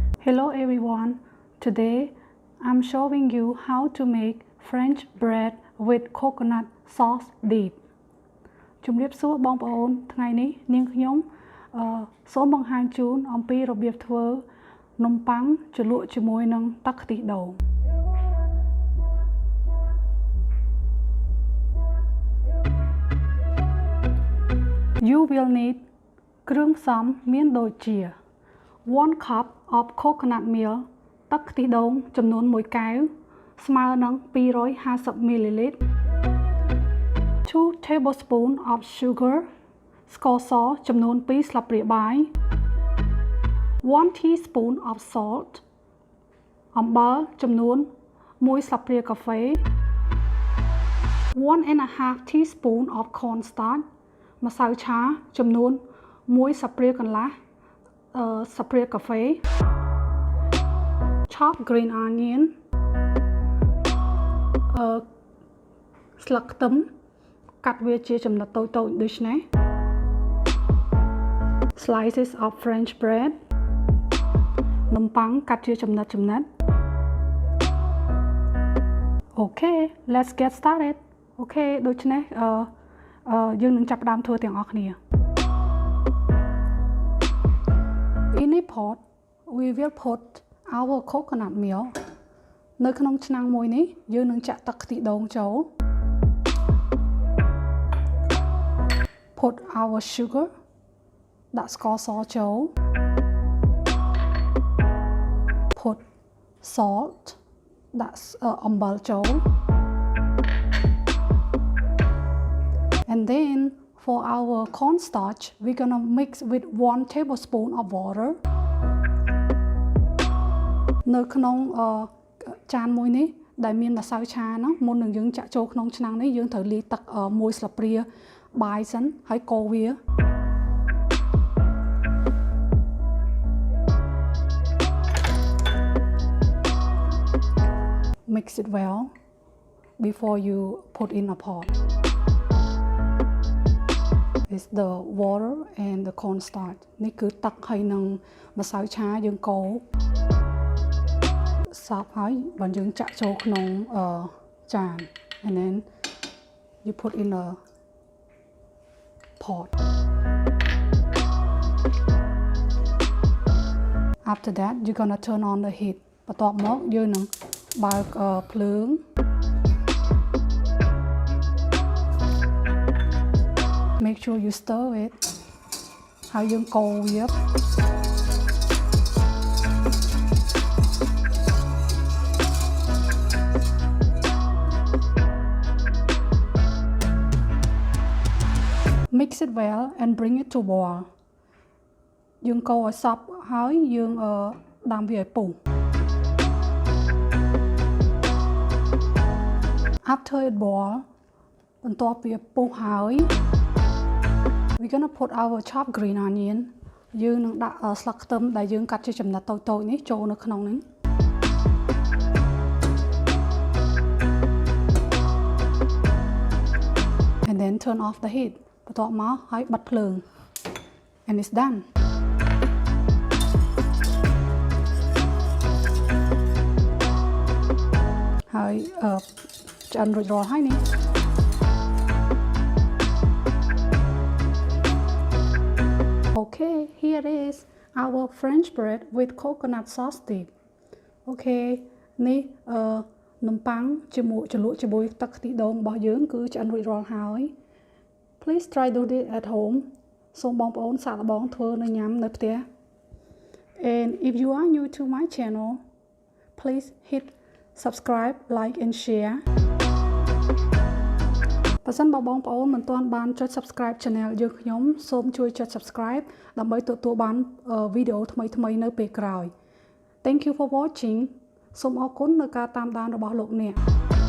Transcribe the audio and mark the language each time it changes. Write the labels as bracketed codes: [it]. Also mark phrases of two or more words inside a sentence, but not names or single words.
[en] Hello everyone, today I'm showing you how to make French bread with coconut sauce dip. [km] ជំរាបសួរបងប្អូនថ្ងៃនេះនាងខ្ញុំសូមបង្ហាញជូនអំពីរបៀបធ្វើនំប៉័ងជ្រលក់ជាមួយនឹងទឹកខ្ទិះដូង [en] You will need [km] គ្រឿងផ្សំមានដូចជា [en] 1 cup of coconut milk [km] ទឹកខ្ទិះដូងចំនួន1កែវស្មើនឹង250 ml [en] 2 tablespoons of sugar [km] ស្ករសចំនួន2ស្លាបព្រាបាយ [en] 1 teaspoon of salt [km] អំបិលចំនួន1ស្លាបព្រាកាហ្វេ [en] 1.5 teaspoon of cornstarch [km] ម្សៅឆាចំនួន1ស្លាបព្រាកន្លះស្លាបព្រាកាហ្វេ [en] chopped green onion [km] ស្លឹកខ្ទឹមកាត់វាជាចំណិតតូចៗដូចនេះ [en] slices of French bread [km] នំប៉័ងកាត់ជាចំណិត [en] Okay let's get started Okay [km] ដូច្នេះយើងនឹងចាប់ផ្ដើមធ្វើទាំងអស់គ្នា [en] In a pot we will put our coconut milk [km] នៅក្នុងឆ្នាំងមួយនេះយើងនឹងចាក់ទឹកខ្ទិះដូងចូល [en] Put our sugar [km] ដាក់ស្ករសចូល [en] Put salt [km] ដាក់អំបិលចូល [en] And then for our cornstarch we're gonna mix with 1 tablespoon of water [km] នៅក្នុងចានមួយនេះដែលមានម្សៅឆាហ្នឹងមុននឹងយើងចាក់ចូលក្នុងឆ្នាំងនេះយើងត្រូវលាយទឹក1ស្លាបព្រាបាយសិនហើយកូរវា [en] Mix it well before you put in a pot It's the water and the cornstarch [km] នេះគឺទឹកហើយនឹងម្សៅឆាយើងកូរសពហើយបើយើងចាក់ចូលក្នុងចាន [en] and then you put in a pot after that you're gonna turn on the heat [km] បន្ទាប់មកយើងនឹងបើកភ្លើង [en] Make sure you stir it [km] ហើយយើងកូរវា [en] Mix it well and bring it to boil [km] យើងកូរឲ្យសព្វហើយយើងដាំវាឲ្យពុះ [en] After it boil [km] បន្ទាប់វាពុះហើយ [en] We're gonna put our chopped green onion [km] យើងនឹងដាក់ស្លឹកខ្ទឹមដែលយើងកាត់ជាចំណិតតូចៗនេះចូលនៅក្នុងនេះ [en] And then turn off the heat [km] បន្ទាប់មកហើយបិទភ្លើង [en] And it's done [km] ហើយឆ្អិនរួចរាល់ហើយនេះ [en] Okay here is our French bread with coconut sauce dip Okay [km] នេះនំប៉័ងជាមួយជ្រលក់ជាមួយទឹកខ្ទិះដូងរបស់យើងគឺឆ្អិនរួចរាល់ហើយ [en] Please try do this at home [km] សូមបងប្អូនសាកល្បងធ្វើនៅញ៉ាំនៅផ្ទះ [en] And if you are new to my channel please hit subscribe like and share [km] បើសិនបងប្អូនមិនទាន់បានចុច [en] subscribe channel [km] យើងខ្ញុំសូមជួយចុច subscribe ដើម្បីទទួលបានវីដេអូថ្មីៗនៅពេលក្រោយ [en] Thank you for watching [km] សូមអរគុណនៅការតាមដានរបស់លោកអ្នក